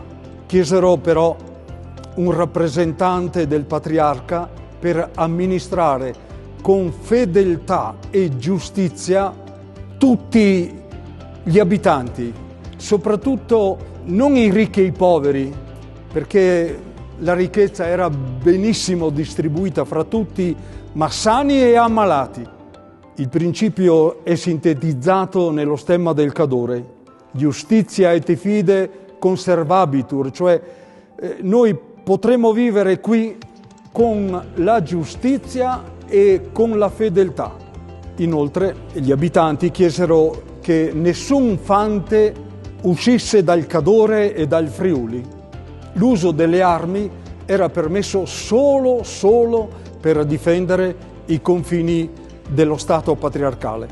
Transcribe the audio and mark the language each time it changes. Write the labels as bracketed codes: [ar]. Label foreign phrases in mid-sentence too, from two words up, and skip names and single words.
[it] Chiesero però un rappresentante del patriarca per amministrare con fedeltà e giustizia tutti gli abitanti, soprattutto non i ricchi e i poveri, perché la ricchezza era benissimo distribuita fra tutti, ma sani e ammalati. Il principio è sintetizzato nello stemma del Cadore: [la] Justitia et fide conservabitur, [it] cioè noi potremo vivere qui con la giustizia e con la fedeltà. Inoltre gli abitanti chiesero che nessun fante uscisse dal Cadore e dal Friuli. L'uso delle armi era permesso solo per difendere i confini dello Stato patriarcale.